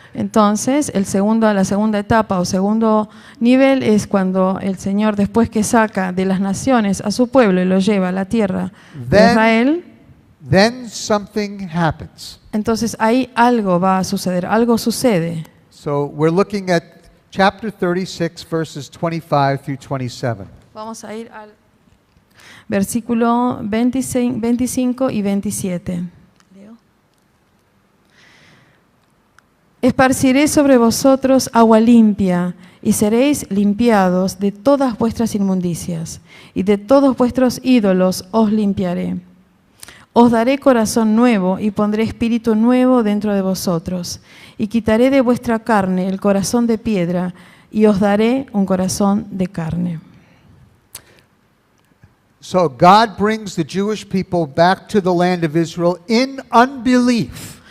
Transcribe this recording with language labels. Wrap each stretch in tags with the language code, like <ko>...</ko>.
<es>Entonces, la segunda etapa o segundo nivel es cuando el Señor, después que saca de las naciones a su pueblo y lo lleva a la tierra de</es> <en>Then-</en> <es>Israel,</es> <en>then something happens.</en> <es>entonces ahí algo va a suceder, algo sucede.</es> <en>So, we're looking at chapter 36, verses 25 through 27.</en> <es>Vamos a ir al versículo 25 y 27. Esparciré sobre vosotros agua limpia, y seréis limpiados de todas vuestras inmundicias, y de todos vuestros ídolos os limpiaré. Os daré corazón nuevo, y pondré espíritu nuevo dentro de vosotros, y quitaré de vuestra carne el corazón de piedra, y os daré un corazón de carne.</es> <en>So, God brings the Jewish people back to the land of Israel in unbelief.</en>